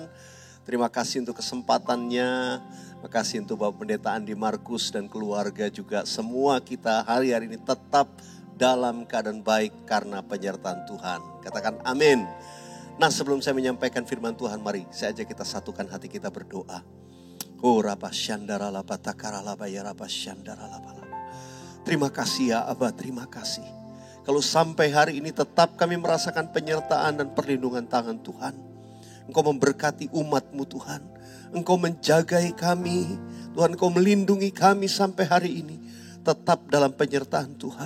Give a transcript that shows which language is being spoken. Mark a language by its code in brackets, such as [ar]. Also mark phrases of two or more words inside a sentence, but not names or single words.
[id] Terima kasih untuk kesempatannya, terima kasih untuk Bapak Pendeta Andi Markus dan keluarga juga. Semua kita hari-hari ini tetap dalam keadaan baik karena penyertaan Tuhan. Katakan amin. Nah, sebelum saya menyampaikan firman Tuhan, mari saya ajak kita satukan hati kita berdoa. Oh Rabba Shandara Laba Takara Laba Ya Rabba Shandara Laba. Terima kasih ya Abah, terima kasih. Kalau sampai hari ini tetap kami merasakan penyertaan dan perlindungan tangan Tuhan. Engkau memberkati umat-Mu Tuhan. Engkau menjagai kami. Tuhan, Engkau melindungi kami sampai hari ini. Tetap dalam penyertaan Tuhan.